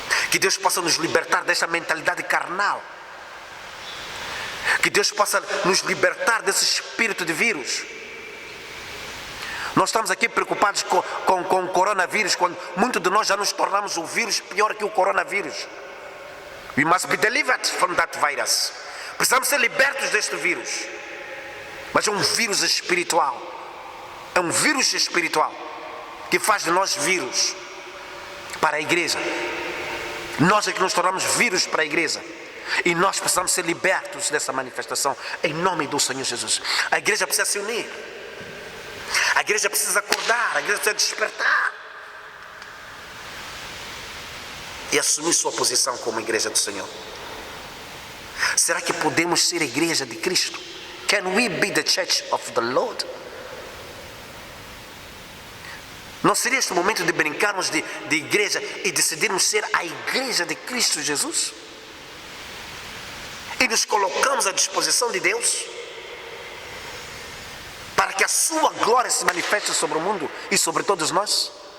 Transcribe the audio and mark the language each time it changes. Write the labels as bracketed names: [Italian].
[Portuguese] Que Deus possa nos libertar desta mentalidade carnal. Que Deus possa nos libertar desse espírito de vírus. Nós estamos aqui preocupados com o coronavírus, quando muitos de nós já nos tornamos um vírus pior que o coronavírus. [English] We must be delivered from that virus. [Portuguese] Precisamos ser libertos deste vírus. Mas é um vírus espiritual. É um vírus espiritual que faz de nós vírus para a igreja. Nós é que nos tornamos vírus para a igreja. E nós precisamos ser libertos dessa manifestação em nome do Senhor Jesus. A igreja precisa se unir. A igreja precisa acordar, a igreja precisa despertar e assumir sua posição como igreja do Senhor. Será que podemos ser a igreja de Cristo? [English] Can we be the church of the Lord? [Portuguese] Não seria este momento de brincarmos de igreja e decidirmos ser a igreja de Cristo Jesus? E nos colocamos à disposição de Deus para que a sua glória se manifeste sobre o mundo e sobre todos nós?